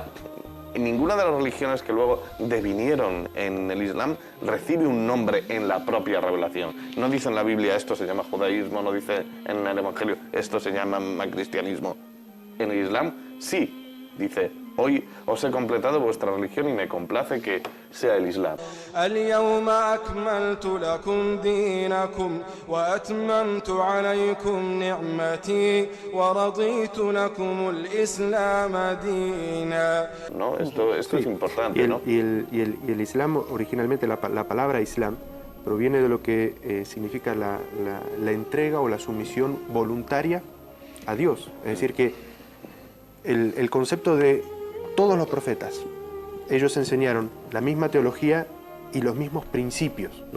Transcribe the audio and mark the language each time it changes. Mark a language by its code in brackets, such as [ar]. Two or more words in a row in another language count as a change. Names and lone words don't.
[es] Ninguna de las religiones que luego devinieron en el Islam recibe un nombre en la propia revelación. No dice en la Biblia esto se llama judaísmo, no dice en el Evangelio esto se llama cristianismo. En el Islam sí, dice, hoy os he completado vuestra religión y me complace que sea el Islam. [ar] اليوم أكملت لكم دينكم وأتممت عليكم نعمتي ورضيت لكم الإسلام دينا. [es] ¿No? Esto es importante, Y el, ¿no? y el Islam, originalmente la palabra Islam, proviene de lo que significa la entrega o la sumisión voluntaria a Dios. Es decir, que el concepto de todos los profetas, ellos enseñaron la misma teología y los mismos principios, ¿no?